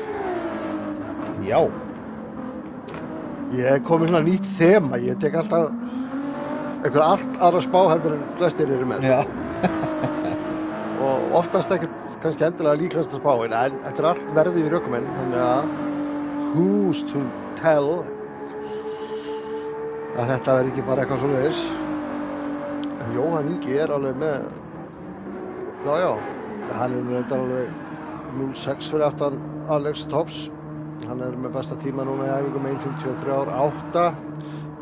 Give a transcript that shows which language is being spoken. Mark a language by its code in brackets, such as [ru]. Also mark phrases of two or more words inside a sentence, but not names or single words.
[is] Já. Ég hef komið svona nýtt þema, ég tek alltaf einhver allt aðra spá heldur en flestir eru með. Já. Og oftast ekkert kannski endilega líklegasta spáin, en þetta er allt verði við ökumenn, þannig að [en] who's to tell [is] að þetta verði ekki bara eitthvað svoleiðis. En Jóhann Ingi er alveg með, já, hann er reyndar alveg 0.6 fyrir aftan Alex Tops. Hann er með besta tíma núna í æfingum 1.53.8.